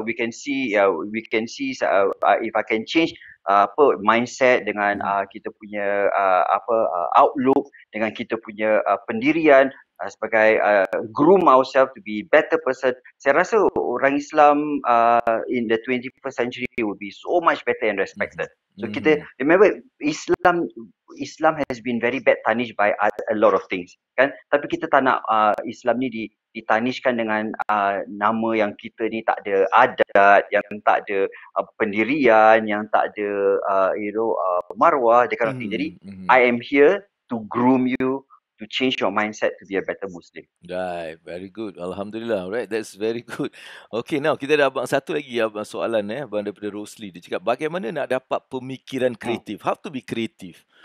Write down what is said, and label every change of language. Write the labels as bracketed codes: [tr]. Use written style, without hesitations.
[en] We can see if I can change mindset [ms] dengan kita punya [en] outlook, [ms] dengan kita punya pendirian sebagai [en] groom ourselves to be better person. [ms] Saya rasa orang [en] Islam in the 21st century will be so much better and respected. So kita remember Islam has been very bad tarnished by a lot of things, kan? [ms] Tapi kita tak nak Islam ni ditanishkan dengan nama yang kita ni tak ada adat, yang tak ada pendirian, yang tak ada marwah, [en] that kind of thing. Jadi I am here to groom you, to change your mindset to be a better Muslim. Right, very good. [ms] Alhamdulillah. [en] Right, that's very good. [ms] Okay, now kita ada abang satu lagi abang soalan abang daripada Rosli. Dia cakap bagaimana nak dapat pemikiran kreatif? [en] How to be creative?